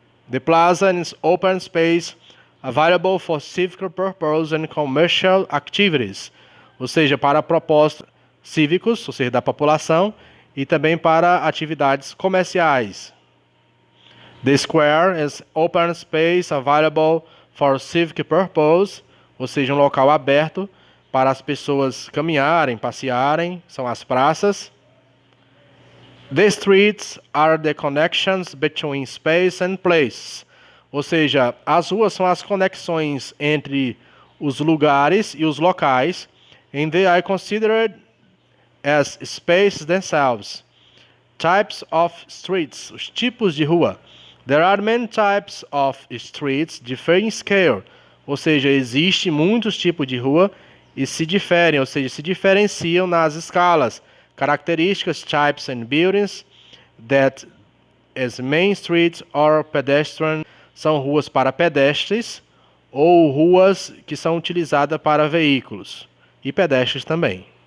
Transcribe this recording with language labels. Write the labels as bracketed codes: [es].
[en] The plaza is open space available for civic purposes and commercial activities, [pt] ou seja, para propósitos cívicos, ou seja, da população, e também para atividades comerciais. [en] The square is open space available for civic purpose, [pt] ou seja, um local aberto para as pessoas caminharem, passearem, são as praças. [en] The streets are the connections between space and place, [pt] ou seja, as ruas são as conexões entre os lugares e os locais, [en] and they are considered as spaces themselves. Types of streets, [pt] os tipos de rua. [en] There are many types of streets differing in scale, [pt] ou seja, existe muitos tipos de rua e se diferem, ou seja, se diferenciam nas escalas, características, [en] types and buildings that as main streets or pedestrian [pt] são ruas para pedestres ou ruas que são utilizadas para veículos e pedestres também.